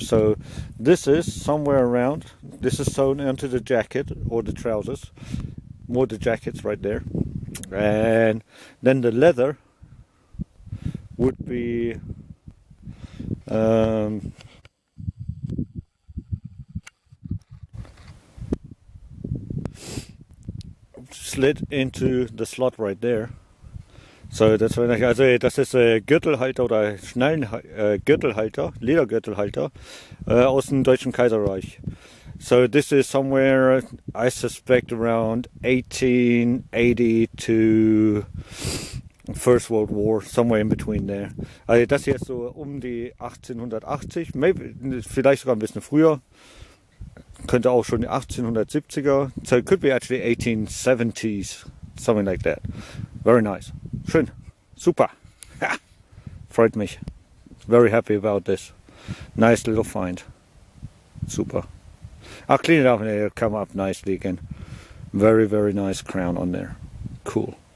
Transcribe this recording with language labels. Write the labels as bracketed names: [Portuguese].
[English] So this is somewhere around, this is sewn onto the jacket or the trousers, more the jackets right there, and then the leather would be slid into the slot right there. So that's very nice. [German] Also das ist Gürtelhalter oder Gürtelhalter, Ledergürtelhalter aus dem Deutschen Kaiserreich. [English] So this is somewhere, I suspect, around 1880 to First World War, somewhere in between there. [German] Also das hier ist so um die 1880, maybe, vielleicht sogar ein bisschen früher. Könnte auch schon die 1870er. [English] So it could be actually 1870s, something like that. Very nice. [German] Schön. Super. Ha. Freut mich. [English] Very happy about this. Nice little find. Super. I'll clean it up and it'll come up nicely again. Very, very nice crown on there. Cool.